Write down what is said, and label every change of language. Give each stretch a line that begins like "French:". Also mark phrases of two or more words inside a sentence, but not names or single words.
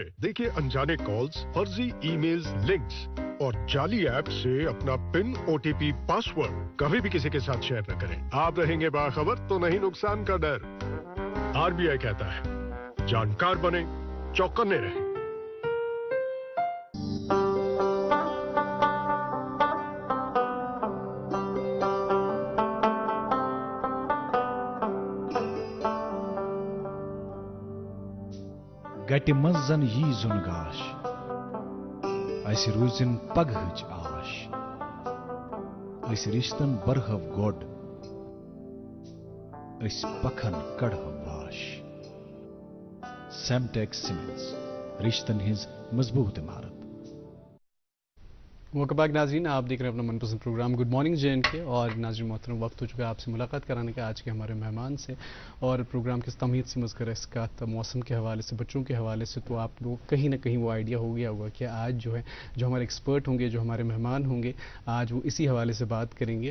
Hindi: देखिए अनजाने कॉल्स, फर्जी ईमेल्स, लिंक्स और जाली ऐप से अपना पिन, OTP, पासवर्ड कभी भी किसी के साथ शेयर न करें। आप रहेंगे बाखबर तो नहीं नुकसान का डर। RBI कहता है जानकार बने, चौकन्ने रहें।
Kashmiri: गटि मजन यी जुन गाश, ऐसी रोजन पगहच आश, ऐसी रिश्तन बरहव गोड, ऐसी पखन कड़हव बाश। सेमटेक्स सीमेंट्स, रिश्तन हिज मजबूत इमारत।
English: welcome back
Hindi: नाजरीन, आप देख रहे हैं अपना मनपसंद प्रोग्राम
English: good morning
Hindi: JNK। और नाजरीन मोहतरम, वक्त हो चुका है आपसे मुलाकात कराने का आज के हमारे मेहमान से, और प्रोग्राम की तमीद से मज़कर इसका मौसम के हवाले से, बच्चों के हवाले से, तो आप लोग कहीं ना कहीं वो आइडिया हो गया होगा कि आज जो है, जो हमारे एक्सपर्ट होंगे, जो हमारे मेहमान होंगे, आज वो इसी हवाले से बात करेंगे।